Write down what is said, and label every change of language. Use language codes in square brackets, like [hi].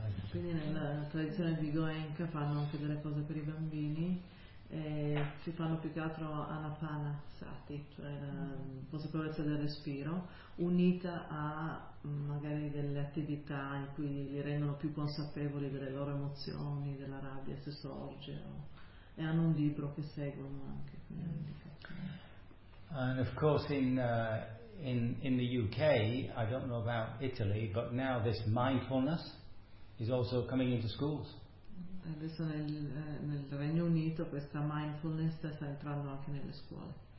[it] Quindi nella tradizione di Goenka fanno anche delle cose per I bambini e si fanno più che altro anapana sati, cioè la consapevolezza del respiro unita a magari delle attività in cui li rendono più consapevoli delle loro emozioni, della rabbia se sorge e hanno un libro che seguono anche. [en] And of course in the UK, I don't know about Italy, but now this mindfulness is also coming into schools. [it] Adesso nel Regno Unito questa mindfulness sta entrando anche nelle scuole.